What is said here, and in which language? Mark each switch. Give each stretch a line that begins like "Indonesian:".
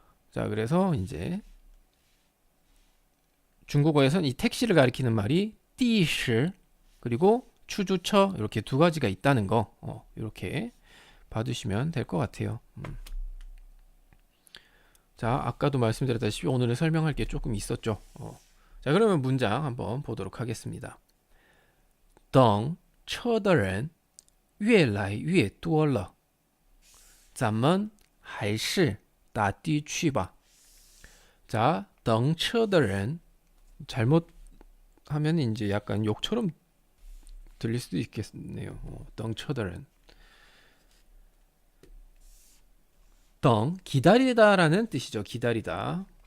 Korean: 자, 그래서 이제 중국어에서는 이 택시를 가리키는 말이 띠시 그리고 추주처 이렇게 두 가지가 있다는 거 이렇게 봐두시면 될 것 같아요. 자, 아까도 말씀드렸다시피 오늘은 설명할 게 조금 있었죠. 자, 그러면 문장 한번 보도록 하겠습니다.
Chinese: 等车的人越来越多了，咱们还是打的去吧。
Korean: 자,
Chinese: 等车的人
Korean: 잘못하면 이제 약간 욕처럼 들릴 수도 있겠네요.
Chinese: 等车的人
Korean: 덩 기다리다라는 뜻이죠. 기다리다.